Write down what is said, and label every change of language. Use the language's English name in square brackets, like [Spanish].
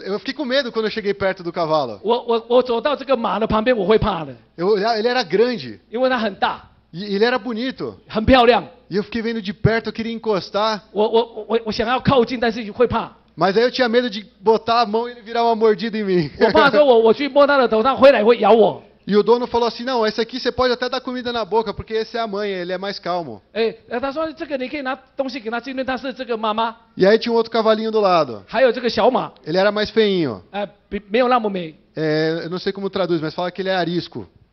[Portuguese] Eu fiquei com medo quando eu cheguei perto do cavalo. [Chinese] 我走到这个马的旁边，我会怕的， [Portuguese] Ele era grande [Chinese] 因为它很大， [Portuguese] e ele era bonito. [Chinese] 很漂亮。 [Portuguese] E eu fiquei vendo de perto, eu queria encostar. [Chinese] 我想要靠近，但是会怕。 [Portuguese] Mas aí eu tinha medo de botar a mão e ele virar uma mordida em mim. [Chinese] 我怕说我去摸它的头，它回来会咬我。 [Portuguese] E o dono falou assim: não, esse aqui você pode até dar comida na boca, porque esse é a mãe, ele é mais calmo. [Chinese] 哎，他说这个你可以拿东西给他吃，因为他是这个妈妈。 [Portuguese] E aí tinha um outro cavalinho do lado. [Chinese] 还有这个小马， [Portuguese] Ele era mais feinho. [Chinese] 没有那么美。 [Portuguese] Eu não sei como traduz, mas fala que ele é arisco.